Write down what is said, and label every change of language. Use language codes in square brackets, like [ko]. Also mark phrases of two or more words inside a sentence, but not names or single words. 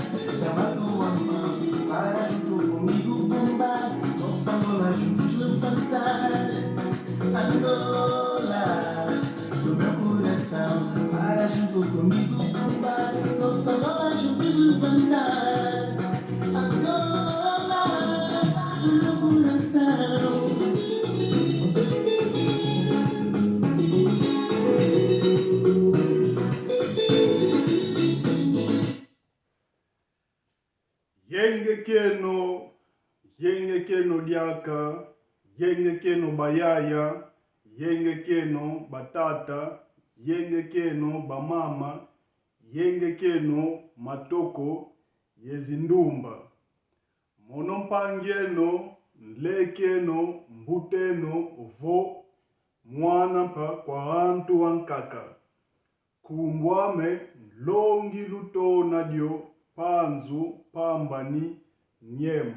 [pt] Chama a tua mão, para junto comigo bombar, nossa bola juntos levantar. Angola, do meu coração, para junto comigo bombar, nossa bola juntos levantar. Angola, do meu coração. [kg] Yenge keno diaka, yenge keno bayaya, yenge keno batata, yenge keno bamama, yenge keno matoko, yezindumba. Monompangieno, nlekeno, mbuteno, vo, mwana pa kwa antu wankaka. Kumbwame, longi lutona dio, panzu, pambani, nyemba.